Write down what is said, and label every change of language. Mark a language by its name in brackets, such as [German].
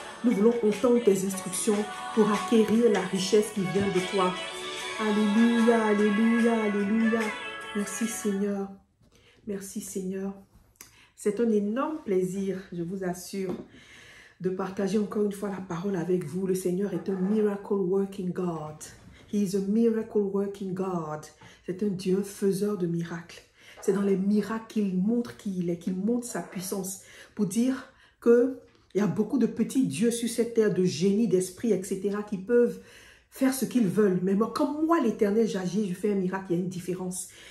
[French] Nous voulons entendre tes instructions pour acquérir la richesse qui vient de toi. Alléluia, alléluia, alléluia. Merci Seigneur. Merci Seigneur. C'est un énorme plaisir, je vous assure, de partager encore une fois la parole avec vous. Le Seigneur est un miracle working God. [English] He is a miracle working God. [French] C'est un Dieu faiseur de miracles. C'est dans les miracles qu'il montre qui il est, qu'il montre sa puissance pour dire que Il y a beaucoup de petits dieux sur cette terre, de génies, d'esprits, etc. qui peuvent faire ce qu'ils veulent. Mais moi, comme moi, l'Éternel, j'agis, je fais un miracle, il y a une différence.